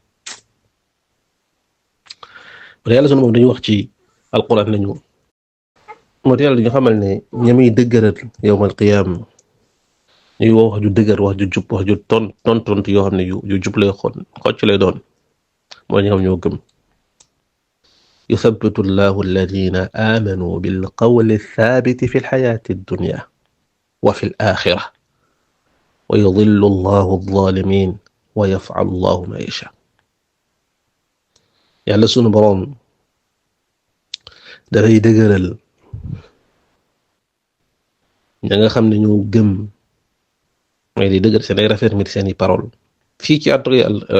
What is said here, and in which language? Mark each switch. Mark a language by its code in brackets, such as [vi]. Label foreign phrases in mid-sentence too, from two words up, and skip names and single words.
[wo] wala yàlla sunu moom dañuy wax ci alquran nañu moo tax yàlla dañu xamal ne ñami dëgëral yawmal qiyaam ñuy wax ju dëgër wax ju jub wax ju tontu yoo xam ne yu jub lay xocc lay doon mooy ñi nga xam ñoo gëm [ar] يثبت الله الذين آمنوا بالقول الثابت في الحياة الدنيا وفي الآخرة ويضل الله الظالمين ويفعل الله ما يشاء [wo] yàlla sunu boroom dafay dëgëral ña nga xam ne ñoo gëm mooy di dëgër seen ay raffermir seen i parole fii ci àdduna ak